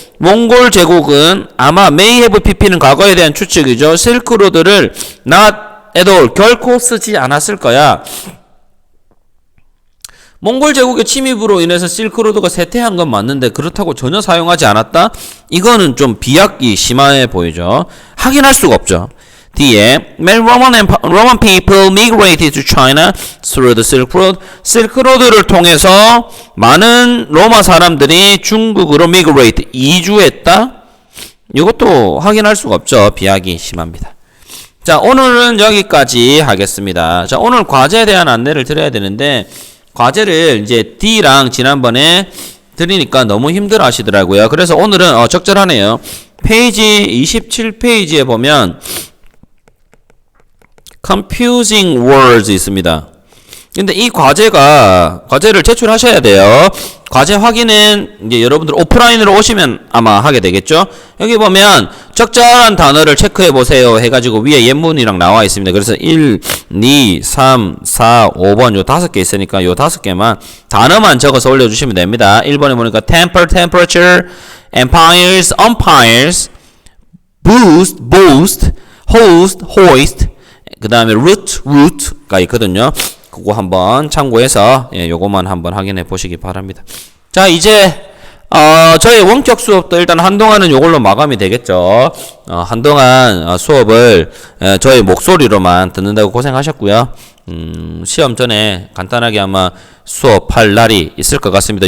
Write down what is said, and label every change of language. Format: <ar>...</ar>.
<ko>몽골 제국은 아마</ko> <en>may have pp</en> <ko>는 과거에 대한 추측이죠. 실크로드를</ko> <en>not at all</en> <ko>결코 쓰지 않았을 거야. 몽골 제국의 침입으로 인해서 실크로드가 쇠퇴한 건 맞는데 그렇다고 전혀 사용하지 않았다? 이거는 좀 비약이 심해 보이죠. 확인할 수가 없죠.</ko> <en>D에 Roman people migrated to China through the Silk Road.</en> <ko>실크로드를 통해서 많은 로마 사람들이 중국으로 migrate, 이주했다? 이것도 확인할 수가 없죠. 비약이 심합니다. 자, 오늘은 여기까지 하겠습니다. 자, 오늘 과제에 대한 안내를 드려야 되는데 과제를 이제 D랑 지난번에 드리니까 너무 힘들어 하시더라고요. 그래서 오늘은 적절하네요. 페이지 27페이지에 보면</ko> <en>confusing words</en> <ko>있습니다. 근데 이 과제를 제출하셔야 돼요. 과제 확인은 이제 여러분들 오프라인으로 오시면 아마 하게 되겠죠. 여기 보면 적절한 단어를 체크해 보세요 해가지고 위에 옛문이랑 나와 있습니다. 그래서 1, 2, 3, 4, 5번 요 5개 있으니까 요 5개만 단어만 적어서 올려주시면 됩니다. 1번에 보니까</ko> <en>temper, temperature, empires, umpires, boost, boast, host, hoist,</en> <ko>그 다음에 root가 있거든요. 그거 한번 참고해서 요거만 한번 확인해 보시기 바랍니다. 자, 이제 저희 원격 수업도 일단 한동안은 요걸로 마감이 되겠죠. 한동안 수업을 저희 목소리로만 듣는다고 고생하셨고요. 시험 전에 간단하게 아마 수업할 날이 있을 것 같습니다.</ko>